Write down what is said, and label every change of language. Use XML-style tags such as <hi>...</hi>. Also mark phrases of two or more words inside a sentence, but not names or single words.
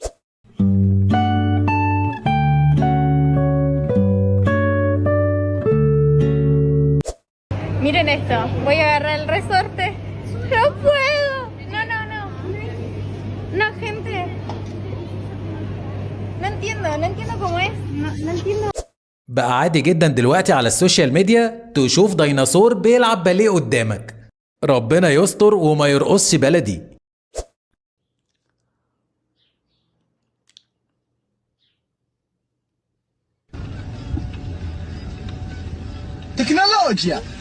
<es>Miren esto, voy a agarrar el resorte. No puedo. No, no, no. No, gente. No entiendo cómo es. No entiendo.</es> <ar>بقى عادي جدا دلوقتي على</ar> <en>social media</en> <ar>تشوف ديناصور بيلعب باليه قدامك. ربنا يستر وما يرقصش بلدي. تكنولوجيا.</ar>